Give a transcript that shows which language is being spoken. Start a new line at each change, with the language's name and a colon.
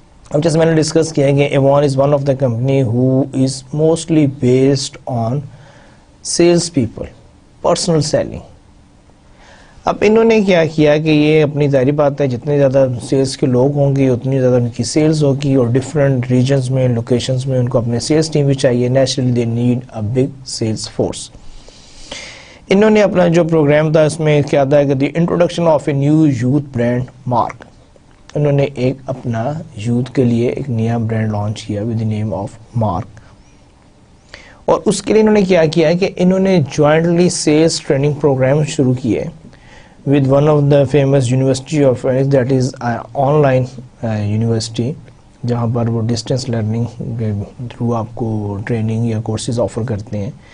Urdu: اب جیسے میں نے ڈسکس کیا ہے کہ
English: Avon is one of the company who is mostly based on sales people, personal selling.
Urdu: اب انہوں نے کیا کیا کہ یہ اپنی ظاہری بات ہے جتنے زیادہ سیلس کے لوگ ہوں گے اتنی زیادہ ان کی سیلز ہوگی, اور ڈفرینٹ ریجنز میں, لوکیشنز میں ان کو اپنے سیلس ٹیم بھی چاہیے.
English: Naturally they need a big sales force.
Urdu: انہوں نے اپنا جو پروگرام تھا اس میں کیا تھا کہ
English: The introduction of a new youth brand Mark.
Urdu: انہوں نے ایک اپنا یوتھ کے لیے ایک نیا برانڈ لانچ کیا
English: With the name of Mark.
Urdu: اور اس کے لیے انہوں نے کیا کیا کہ انہوں نے جوائنٹلی سیلس ٹریننگ پروگرام شروع کیے
English: with one of the famous university of Phoenix, that is
Urdu: on line university, جہاں پر وہ ڈسٹینس لرننگ کے تھرو آپ کو ٹریننگ یا کورسز آفر کرتے ہیں.